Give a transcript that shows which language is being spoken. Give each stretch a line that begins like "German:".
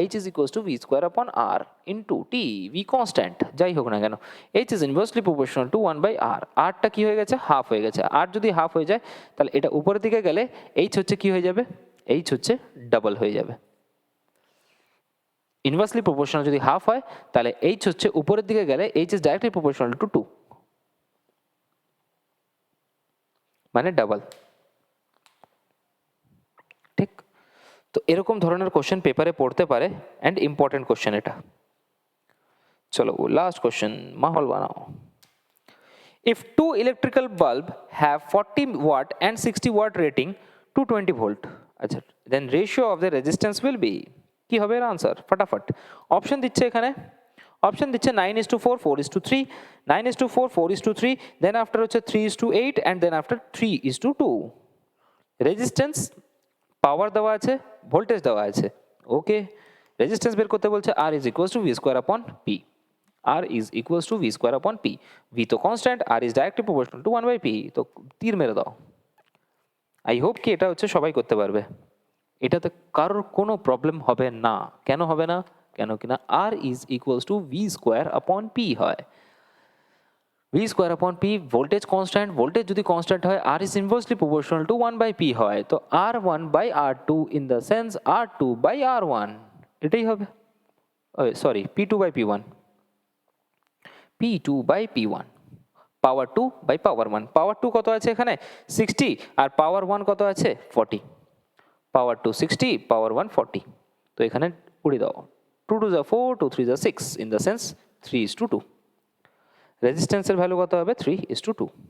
English: h is equals to v square upon r into t,
Bangla: v constant যাই হোক না কেন,
English: h is inversely proportional to 1/r।
Bangla: আরটা কি হয়ে গেছে? হাফ হয়ে গেছে। আর যদি হাফ হয়ে যায়, তাহলে এটা উপরের দিকে গেলে h হচ্ছে কি হয়ে যাবে? h হচ্ছে ডাবল হয়ে যাবে। ইনভার্সলি প্রপোর্শনাল যদি হাফ হয়, তাহলে h হচ্ছে উপরের দিকে গেলে
English: h is directly proportional to 2,
Bangla: মানে ডাবল। ঠিক? তো এরকম ধরনের কোশ্চেন পেপারে পড়তে পারে, অ্যান্ড ইম্পর্টেন্ট কোশ্চেন এটা। চলো লাস্ট কোশ্চেন, মাহল বানাও। If two electrical bulb have 40 watt and 60 watt rating, 220 volt, আচ্ছা, দেন ratio of the resistance will be, কি হবে এর আনসার? ফটাফট অপশন দিচ্ছে এখানে। অপশন দিচ্ছে 9:4, 4:3, 9:4, 4:3, দেন আফটার হচ্ছে 3:8, অ্যান্ড দেন আফটার 3:2। রেজিস্ট্যান্স, পাওয়ার দেওয়া আছে, ভোল্টেজ দেওয়া আছে। ওকে, রেজিস্ট্যান্স বের করতে বলছে
English: R is equals to V square upon P. R is equals to V square upon P. V তো constant, R is directly proportional to 1/P,
Bangla: তো তীর মেরে দাও। আই হোপ কি এটা হচ্ছে সবাই করতে পারবে, এটাতে কারোর কোনো প্রবলেম হবে না। কেন হবে না? কেন কিনা
English: R is equals to V square upon P হয়।
Bangla: V square upon P, voltage constant, voltage যদি কনস্ট্যান্ট হয়,
English: R is inversely proportional to 1/P
Bangla: হয়, তো R1/R2 in the sense R2/R1, এটাই হবে। সরি, P2/P1, P2/P1, পাওয়ার 2/পাওয়ার 1। পাওয়ার 2 কত আছে এখানে? 60, আর পাওয়ার 1 কত আছে? 40। পাওয়ার 2 60, পাওয়ার 1 40, তো এখানে উড়ে দাও। 2 2 যা 4, 2 3 যা 6, ইন দ্য সেন্স 3:2। রেজিস্ট্যান্সের ভ্যালু কত হবে? 3:2।